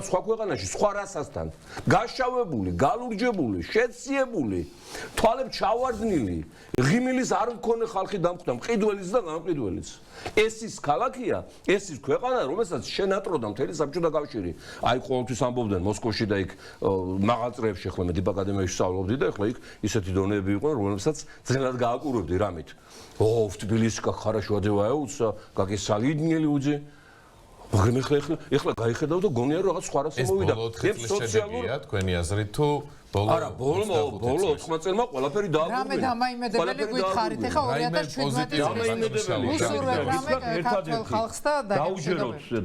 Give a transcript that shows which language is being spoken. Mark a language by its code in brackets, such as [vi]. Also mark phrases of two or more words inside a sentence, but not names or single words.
[ka] სხვა ქვეყანაში სხვა რასასთან გაშავებული გალურჯებული შეციებული თვალებს ჩავარდნილი ღიმილის არ მქონე ხალხი დამხვდა მყიდველიც და გამყიდველიც ეს ის ქალაქია ეს ის ქვეყანა რომელსაც შენატროდა მთელი საბჭოთა კავშირი აი ყოველთვის ამბობდნენ მოსკოვში და იქ მაღალწრეებში ახლა მე დილ აკადემიაში ვსწავლობდი და ახლა იქ ისეთი დონეები იყვნენ რომელსაც ძნელად გააკურებდი რამით ო თბილისში [ru] как хорошо одеваются как и солидные люди [ka] მაგრამ ეხლა გაიხედავ და გონია რომ რაღაც სხვა რას მოვიდა ეს სოციალურია თქვენი აზრით თუ არა ბოლო 80 წელმა ყველაფერი დააბრუნდა რამე დამაიმედებელი გითხარით ეხლა 2017